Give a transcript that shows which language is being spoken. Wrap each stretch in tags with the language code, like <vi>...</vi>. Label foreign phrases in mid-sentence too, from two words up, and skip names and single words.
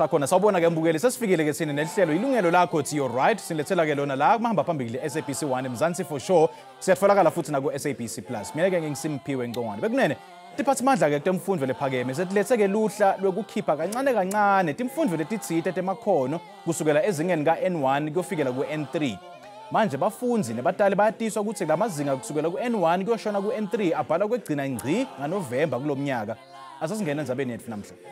<ss>lakhona sawubona ke mbukeli sesifikile ke sini nehlelo ilungelo lakho</ss> <en>it's your right</en> <ss>silethela ke lona la kumahamba phambili SABC 1 Mzansi</ss> <en>for sure</en> <ss>siyatfolakala futhi na ku SABC Plus mina ke ngisimpiwe Ngcongwane bekunene tiphatsimandla ke temfundvo lephakeme setilethe ke luhla lokukhipha kancane kancane timfundvo letitsite temakhono kusukela ezingeni ka N1 kuyofikela ku N3 manje bafundzi nebatali bayatiswa ukuthi lamazinga kusukela ku N1 kuyoshona ku N3 abhala kwegcina ngci ngaNovember kulomnyaka asasingena endzabeni yethu namhla</ss>